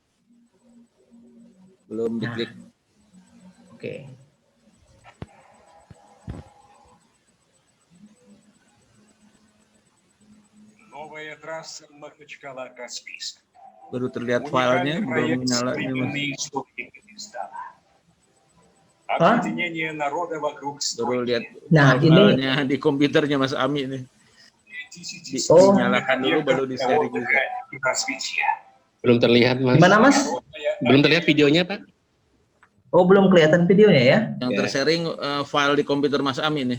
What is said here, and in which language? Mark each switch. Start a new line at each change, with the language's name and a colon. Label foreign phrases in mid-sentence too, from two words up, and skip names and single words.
Indonesian: Belum diklik. Oke.
Russian: новая трасса Махачкала-Каспийск.
Indonesian: Baru terlihat filenya, belum nyala nih Mas.
Russian: современной истории Дагестана. Объединение народа вокруг
Indonesian: Baru lihat
Russian: стройки.
Indonesian: Nah, ini filenya di komputernya Mas Ami nih. Oh. Dinyalakan dulu baru di sharing juga. Belum terlihat, Mas. gimana Mas? Belum terlihat videonya, Pak. Oh, belum kelihatan videonya ya? Yang Ya. tersharing file di komputer Mas Ami nih.